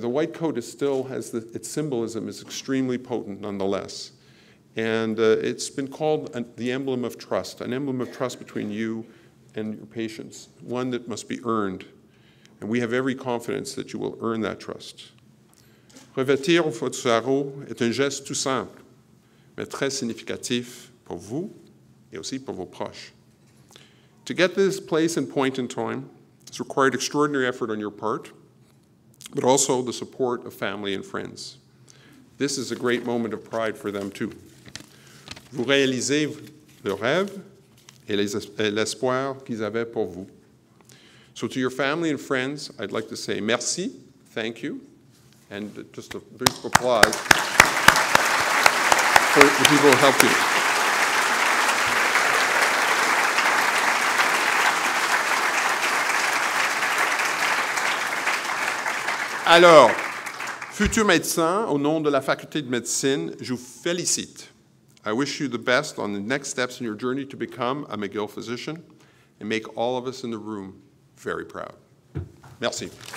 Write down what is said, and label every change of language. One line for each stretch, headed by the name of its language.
English: The white coat is still has its symbolism is extremely potent nonetheless. And it's been called the emblem of trust, an emblem of trust between you and your patients, one that must be earned. And we have every confidence that you will earn that trust.
French: Revêtir votre sarrau est un geste tout simple, mais très significatif pour vous et aussi pour vos proches.
English: To get this place and point in time, it's required extraordinary effort on your part, but also the support of family and friends. This is a great moment of pride for them too.
French: Vous réalisez leurs rêves et l'espoir qu'ils avaient pour vous.
English: So to your family and friends, I'd like to say merci, thank you, and just a brief applause for the people who helped you. Alors, futurs médecins, au nom de la faculté de médecine, je vous félicite. I wish you the best on the next steps in your journey to become a McGill physician and make all of us in the room very proud.
French: Merci.